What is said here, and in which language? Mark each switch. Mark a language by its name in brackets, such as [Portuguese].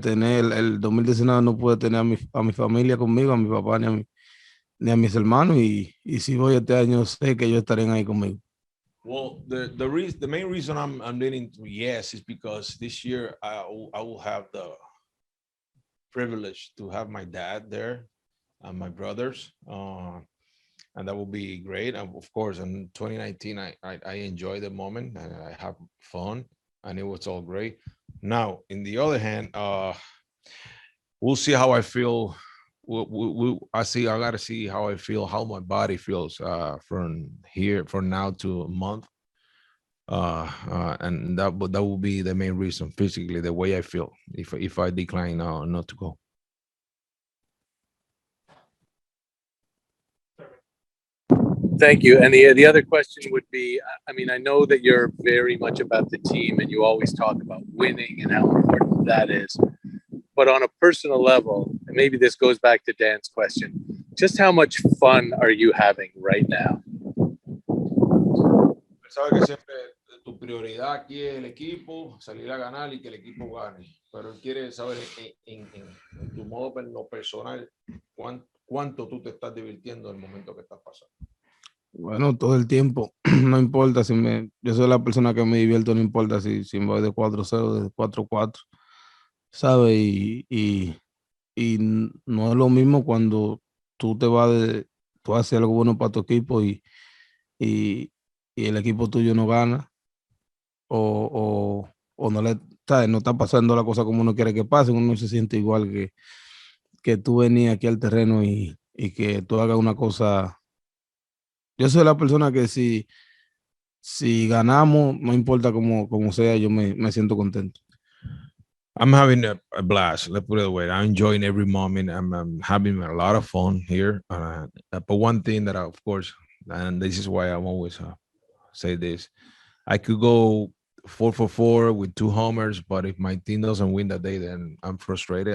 [Spanish] Tener el 2019 no pude tener a mi familia conmigo, a mi papá ni a mis hermanos y si voy este año sé que ellos estarían ahí conmigo. [English] Well, the main reason I'm leaning to yes is because this year I will have the privilege to have my dad there and my brothers, and that will be great. And of course, in 2019, I enjoyed the moment and I have fun, and it was all great. Now, in the other hand, we'll see how I feel. I gotta see how I feel, how my body feels from now to a month. And that will be the main reason physically, the way I feel if I decline not to go. Thank you. And the other question would be, I mean, I know that you're very much about the team and you always talk about winning and how important that is. But on a personal level, and maybe this goes back to Dan's question, just how much fun are you having right now? [Spanish] Sabe que siempre tu prioridad aquí es el equipo, salir a ganar y que el equipo gane. Pero él quiere saber en tu modo personal cuánto tú te estás divirtiendo en el momento que estás pasando. Bueno, todo el tiempo, no importa yo soy la persona que me divierto, no importa si me voy de 4-0, de 4-4, ¿sabes? Y no es lo mismo cuando tú tú haces algo bueno para tu equipo y el equipo tuyo no gana o no ¿sabes? No está pasando la cosa como uno quiere que pase, uno se siente igual que tú venías aquí al terreno y que tú hagas una cosa. Yo soy la persona que si ganamos, no importa cómo sea, yo me siento contento. [English] I'm having a blast. Let's put it away. I'm enjoying every moment. I'm having a lot of fun here. But one thing that of course, and this is why I'm always say this, I could go 4 for 4 with 2 homers, but if my team doesn't win that day, then I'm frustrated.